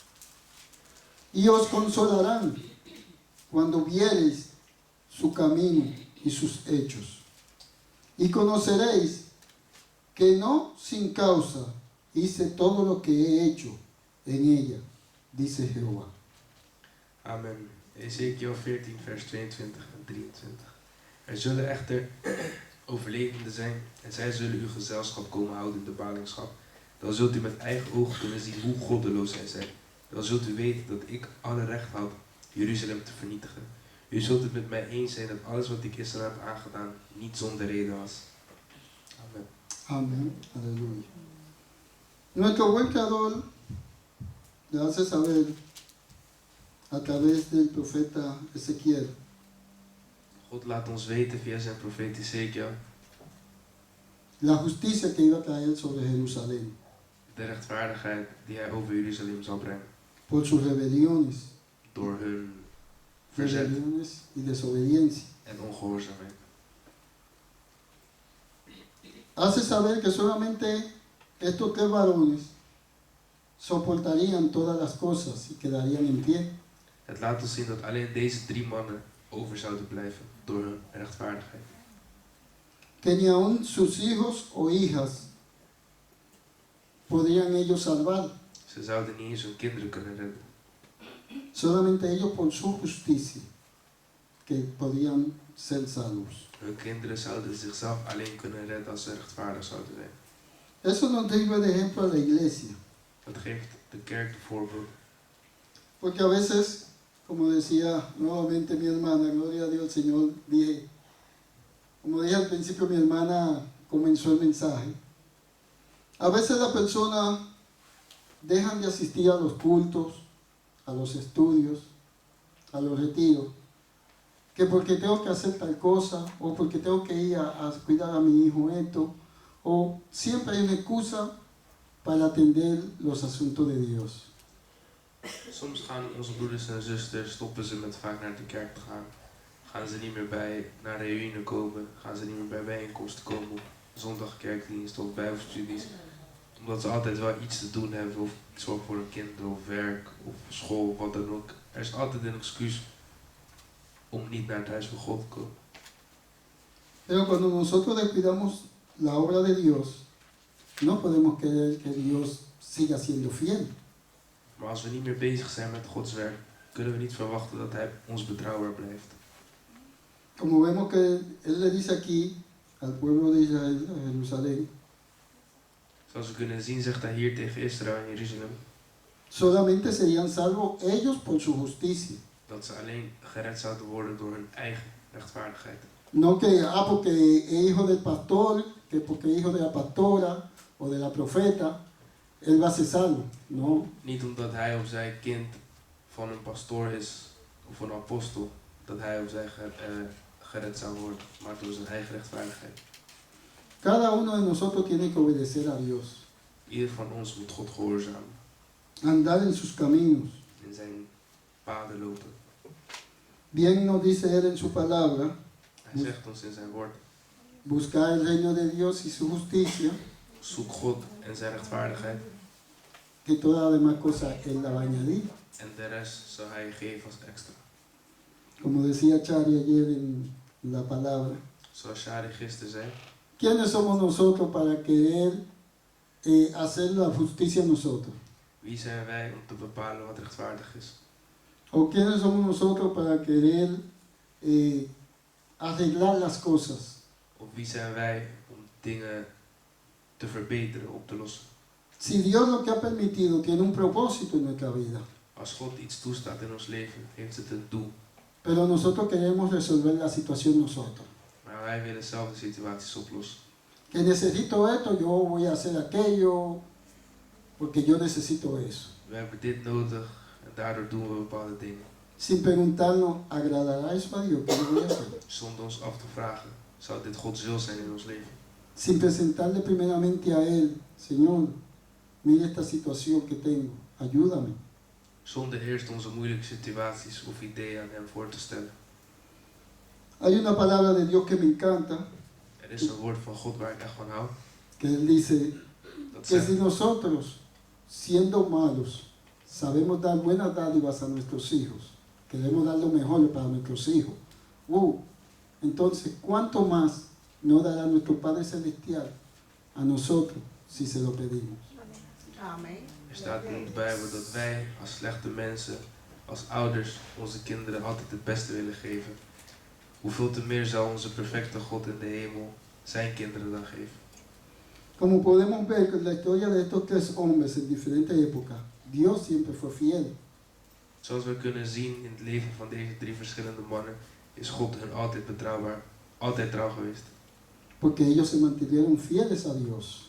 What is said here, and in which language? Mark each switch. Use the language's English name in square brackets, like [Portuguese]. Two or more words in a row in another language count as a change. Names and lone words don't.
[Spanish] Y os consolarán cuando viereis su camino y sus hechos. Y conoceréis que no sin causa hice todo lo que he hecho en ella, dice Jehová. [Dutch] Amen. Ezekiel 14, vers 22 en 23. Er zullen echter overlevenden zijn en zij zullen uw gezelschap komen houden in de ballingschap. Dan zult u met eigen ogen kunnen zien hoe goddeloos zij zijn. Dan zult u weten dat ik alle recht had Jeruzalem te vernietigen. U zult het met mij eens zijn dat alles wat ik Israël heb aangedaan niet zonder reden was. Amen. [Spanish] Amén. Aleluya. Nuestro buen Creador le hace saber a través del profeta Ezequiel [Dutch] God laat ons weten via zijn profeet Ezekiel [Spanish] la justicia que iba a traer sobre Jerusalén [Dutch] de rechtvaardigheid die hij over Jeruzalem zal brengen. [Spanish] por sus rebeliones, [Dutch] Door hun verzet [Spanish] y desobediencia. [Dutch] en ongehoorzaamheid. [Spanish] Hace saber que solamente estos tres varones soportarían todas las cosas y quedarían en pie. [Dutch] Het laat ons zien dat alleen deze 3 mannen over zouden blijven door hun rechtvaardigheid. [Spanish] Que ni aun sus hijos o hijas podrían ellos salvar, [Dutch] Ze zouden niet eens hun kinderen kunnen redden. [Spanish] solamente ellos por su justicia que podían ser salvos. [Dutch] Hun kinderen zouden zichzelf alleen kunnen redden als ze rechtvaardig zouden zijn. [Spanish] Eso nos sirve de ejemplo a la iglesia, [Dutch] Dat geeft de kerk een voorbeeld. [Spanish] porque a veces, como decía nuevamente mi hermana, gloria a Dios, Señor, como dije al principio, mi hermana comenzó el mensaje. A veces las personas dejan de asistir a los cultos, a los estudios, a los retiros, que porque tengo que hacer tal cosa, o porque tengo que ir a cuidar a mi hijo esto, o siempre hay una excusa para atender los asuntos de Dios. [Dutch] Soms gaan onze broeders en zusters, stoppen ze met vaak naar de kerk te gaan. Gaan ze niet meer naar reunie komen. Gaan ze niet meer bij bijeenkomsten komen. Op zondagkerkdienst of bijbelstudies. Omdat ze altijd wel iets te doen hebben. Of zorg voor hun kinderen of werk of school of wat dan ook. Er is altijd een excuus om niet naar het huis van God te komen. [Spanish] Pero cuando nosotros descuidamos la obra de Dios, no podemos querer que Dios siga siendo fiel. [Dutch] Maar als we niet meer bezig zijn met Gods werk, kunnen we niet verwachten dat Hij ons betrouwbaar blijft. [Spanish] Como vemos que Él le dice aquí al pueblo de Israel, a Jerusalén, [Dutch] Zoals we kunnen zien zegt hij hier tegen Israël in Jeruzalem [Spanish] solamente serían salvos ellos por su justicia. [Dutch] dat ze alleen gered zouden worden door hun eigen rechtvaardigheid. [Spanish] No que, porque es hijo del pastor, que porque es hijo de la pastora o de la profeta, él va a ser salvo. No, [Dutch] Niet omdat hij of zij kind van een pastoor is of een apostel, dat hij of zij gered zou worden, maar door zijn eigen rechtvaardigheid. [Spanish] cada uno de nosotros tiene que obedecer a Dios, [Dutch] Ieder van ons moet God gehoorzamen, [Spanish] andar en sus caminos. [Dutch] in zijn paden lopen. [Spanish] Bien nos dice él en su palabra, [Dutch] Hij zegt ons in zijn woord, [Spanish] buscar el reino de Dios y su justicia, [Dutch] zoek God en zijn rechtvaardigheid [Spanish] que todas las demás cosas él la va a añadir. [Dutch] en de rest zal hij je geven als extra. [Spanish] Como decía Chari ayer en la palabra, [Dutch] Zoals Shari gisteren zei, [Spanish] ¿quiénes somos nosotros para querer hacer la justicia nosotros? [Dutch] wie zijn wij om te bepalen wat rechtvaardig is? [Spanish] ¿O quiénes somos nosotros para querer arreglar las cosas? [Dutch] Of wie zijn wij om dingen te verbeteren, op te lossen? [Spanish] Si Dios lo que ha permitido tiene un propósito en nuestra vida, [Dutch] Als God iets toestaat in ons leven, heeft het een doel. [Spanish] pero nosotros queremos resolver la situación nosotros. [Dutch] Maar wij willen zelf de situaties oplossen. [Spanish] Que necesito esto, yo voy a hacer aquello, porque yo necesito eso. [Dutch] We hebben dit nodig en daardoor doen we bepaalde dingen. [Spanish] Sin preguntarnos, ¿agradará eso a Dios? ¿Qué yo voy a hacer? [Dutch] Zonder ons af te vragen, zou dit Gods wil zijn in ons leven? [Spanish] Sin presentarle primeramente a Él, Señor, mira esta situación que tengo, ayúdame. [Dutch] Zonder eerst onze moeilijke situaties of ideeën aan hem voor te stellen. [Spanish] Hay una palabra de Dios que me encanta, [Dutch] Er is een woord van God waar ik echt van hou. [Spanish] que Él dice [Dutch] Dat [Spanish] que si [Dutch] zegt, [Spanish] nosotros, siendo malos, sabemos dar buenas dádivas a nuestros hijos, queremos dar lo mejor para nuestros hijos, entonces, ¿cuánto más no dará nuestro Padre Celestial a nosotros si se lo pedimos? Amen. [Dutch] er staat in de Bijbel dat wij als slechte mensen, als ouders, onze kinderen altijd het beste willen geven. Hoeveel te meer zal onze perfecte God in de hemel zijn kinderen dan geven? [Spanish] Como podemos ver con la historia de estos tres hombres en diferentes épocas, Dios siempre fue fiel. [Dutch] Zoals we kunnen zien in het leven van deze drie verschillende mannen, is God hun altijd betrouwbaar, altijd trouw geweest. [Spanish] Porque ellos se mantuvieron fieles a Dios.